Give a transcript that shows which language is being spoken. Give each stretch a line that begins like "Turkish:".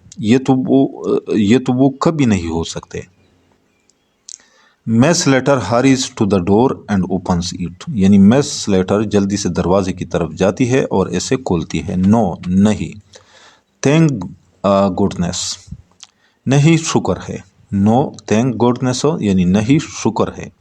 Urdu: یہ تو وہ کبھی نہیں ہو سکتے.
English: Miss Slater hurries to the door and opens it.
Urdu: یعنی Miss Slater جلدی سے دروازے کی طرف جاتی ہے اور اسے کھولتی ہے.
English: No,
Urdu: نہیں.
English: Thank goodness.
Urdu: نہیں شکر ہے.
English: No, thank goodness
Urdu: یعنی نہیں شکر ہے.